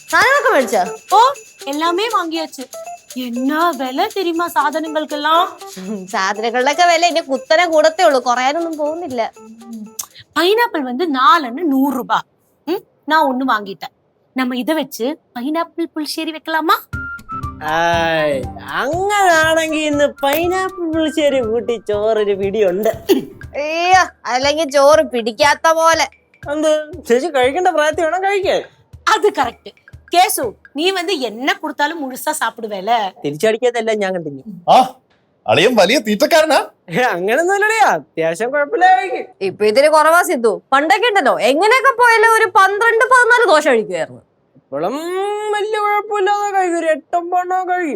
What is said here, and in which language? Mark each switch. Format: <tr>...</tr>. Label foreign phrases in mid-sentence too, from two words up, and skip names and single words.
<ml>സാധനങ്ങളൊക്കെ മേടിച്ചോ? ഓ എല്ലാമേ വാങ്ങിയാச்சு. എന്നാ വില தெரியுமா സാധനങ്ങൾക്കെല്ലാം? സാധനങ്ങളുടെയൊക്കെ വില ഇനി കുത്തനെ കൂടത്തേ ഉള്ളൂ, കുറയാനൊന്നും പോകുന്നില്ല.</ml> <ta>பைனாப்பிள் வந்து 4 100 ரூபாய். நான் ஒண்ணு வாங்கிட்டேன். நம்ம இதை வச்சு பைனாப்பிள் புளிശ്ശേരി வைக்கலாமா?</ta> <ml>അങ്ങനാണെങ്കിൽ ഇന്ന് പൈനാപ്പിൾ പുളിശ്ശേരി കൂട്ടി ചോറൊരു പിടിയുണ്ട്. അയ്യോ, അല്ലെങ്കിൽ ചോറ് പിടിക്കാത്ത പോലെ. എന്ത് ചേച്ചി കഴിക്കേണ്ട പ്രായത്തിൽ വേണം കഴിക്കാൻ.</ml> <ta>அது கரெக்ட். கேசு நீ வந்து என்ன கொடுத்தாலும் முழுசா சாப்பிடுவேல.</ta> <ml>തിരിച്ചടിക്കാത്തല്ല ഞാൻ കണ്ടിന്യൂ. ആ അളിയൻ വലിയ തീറ്റക്കാരനാ. അങ്ങനൊന്നുമില്ലേ, അത്യാവശ്യം കുഴപ്പമില്ല കഴിക്കും. ഇപ്പൊ ഇതിന് കുറവാ സിദ്ധു. പണ്ടൊക്കെ ഉണ്ടല്ലോ എങ്ങനെയൊക്കെ പോയാലും ഒരു 12-14 ദോശ കഴിക്കുമായിരുന്നു. ഇപ്പോഴും വലിയ കുഴപ്പമില്ലാതെ കഴിക്കും, ഒരു 8-9 കഴിക്കും.</ml>